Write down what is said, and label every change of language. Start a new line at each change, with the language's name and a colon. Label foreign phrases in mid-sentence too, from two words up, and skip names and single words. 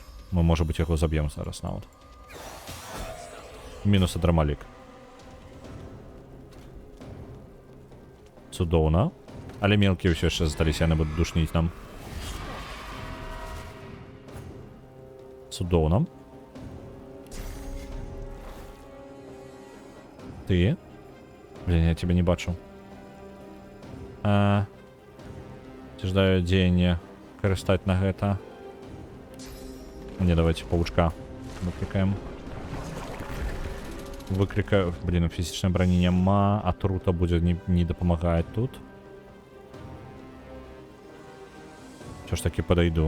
Belarusian: Мы, можа быць, яго заб'ем зараз нават. Мінус адрамалік. Цудоўна. Але мелкія ўсё яшчэ засталіся, яны будуць душніць нам. Цудоўна. Ты?
Russian: Блин, я тебя не бачу.
Belarusian: Ці ждаю дзеянне карыстаць на гэта. Не,
Russian: давайте паучка
Belarusian: выклікаем. Выклікаю... Блін, фізічнай брані няма, а трута будзе не дапамагаць тут.
Ukrainian: Що ж таки подойду.